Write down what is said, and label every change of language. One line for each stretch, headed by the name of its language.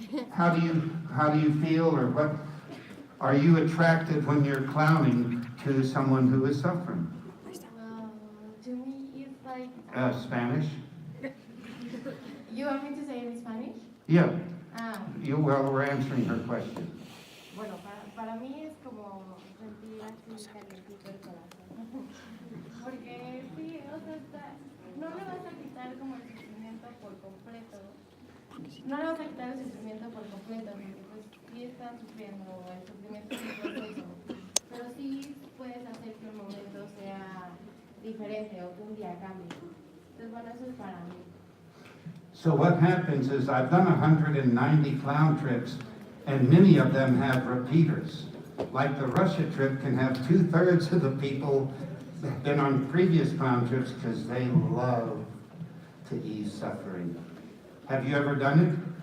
English: How do you feel, or what are you attracted when you're clowning to someone who is suffering? To me, it's like... Spanish? You want me to say it in Spanish? Yeah. Ah. Well, we're answering her question.
Spanish: Bueno, para mí es como sentir así calientito el corazón. Porque sí, o sea, no le vas a quitar como el sufrimiento por completo. No le vas a quitar el sufrimiento por completo, porque pues sí están sufriendo, el sufrimiento es un proceso. Pero sí puedes hacer que un momento sea diferente o que un día cambie. Entonces, bueno, eso es para mí.
English: So what happens is I've done 190 clown trips, and many of them have repeaters. Like the Russia trip can have 2/3 of the people that have been on previous clown trips because they love to ease suffering. Have you ever done it?